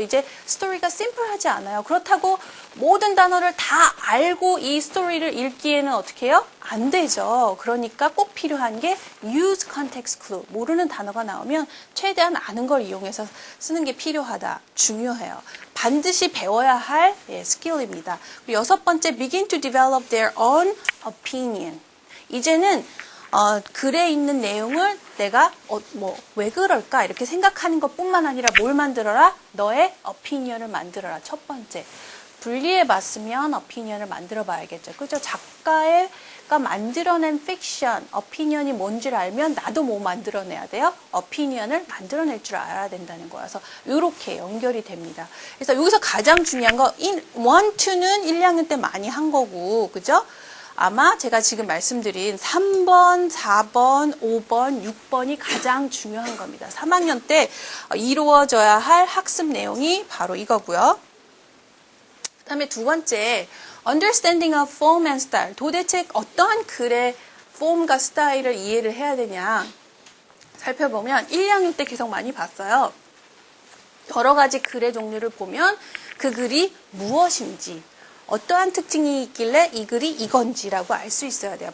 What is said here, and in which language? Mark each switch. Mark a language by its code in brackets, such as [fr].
[ko] 이제 스토리가 심플하지 않아요. 그렇다고 모든 단어를 다 알고 이 스토리를 읽기에는 어떻게 해요? 안 되죠. 그러니까 꼭 필요한 게 [en] use context clue. [ko] 모르는 단어가 나오면 최대한 아는 걸 이용해서 쓰는 게 필요하다. 중요해요. 반드시 배워야 할 스킬입니다. 여섯 번째, [en] begin to develop their own opinion. [ko] 이제는 글에 있는 내용을 내가 왜 그럴까 이렇게 생각하는 것뿐만 아니라 뭘 만들어라? 너의 opinion을 만들어라. 첫 번째. 분리해봤으면 opinion을 만들어봐야겠죠. 그죠? 작가가 만들어낸 픽션, opinion이 뭔지를 알면 나도 뭐 만들어내야 돼요? opinion을 만들어낼 줄 알아야 된다는 거라서 이렇게 연결이 됩니다. 그래서 여기서 가장 중요한 거 1, 2는 1, 2학년 때 많이 한 거고, 그죠? 아마 제가 지금 말씀드린 3번, 4번, 5번, 6번이 가장 중요한 겁니다. 3학년 때 이루어져야 할 학습 내용이 바로 이거고요. 그 다음에 두 번째, [en] understanding of form and style. [ko] 도대체 어떠한 글의 폼과 스타일을 이해를 해야 되냐 살펴보면 1, 2학년 때 계속 많이 봤어요. 여러 가지 글의 종류를 보면 그 글이 무엇인지, 어떠한 특징이 있길래 이 글이 이건지라고 알 수 있어야 돼요.